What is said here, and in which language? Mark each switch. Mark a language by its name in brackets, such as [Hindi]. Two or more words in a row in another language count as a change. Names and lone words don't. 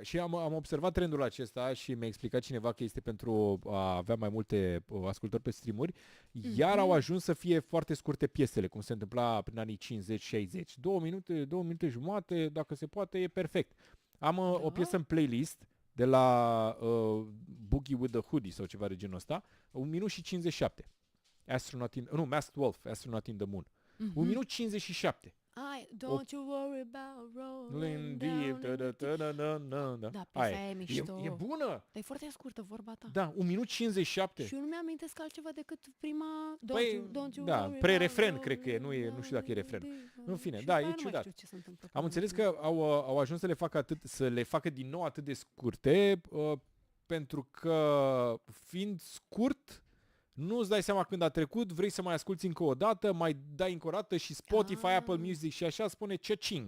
[Romanian] Și am observat trendul acesta și mi-a explicat cineva că este pentru a avea mai multe ascultări pe streamuri, iar au ajuns să fie foarte scurte piesele, cum se întâmpla prin anii 50-60. 2 minute jumate, dacă se poate, e perfect. Am o Da. piesă în playlist de la Boogie with the Hoodie sau ceva de genul ăsta, 1 minut și 57. Masked Wolf, Astronaut in the Moon. 1 minut 57. [English] Don't you worry about rolling Rolling down deep, [Romanian] da. Da, Aia piesa aia e mișto. E bună! Dar e foarte scurtă vorba ta. Da, 1 minut 57. Și eu nu mi-amintesc altceva decât prima Păi, [English] don't you [Romanian] da, [English] worry [Romanian] pre-refren [English] about [Romanian] cred că e, [English] rolling [Romanian] nu știu dacă e [English] down [Romanian] refren. [English] the [Romanian] În fine, și da, după e aia nu mai ciudat. știu ce se întâmplă Am cu înțeles ultimul. că au ajuns să le facă din nou atât de scurte, pentru că fiind scurt, nu-ți dai seama când a trecut, vrei să mai asculti încă o dată, mai dai încă o dată și Spotify, Apple Music și așa spune ce-cing.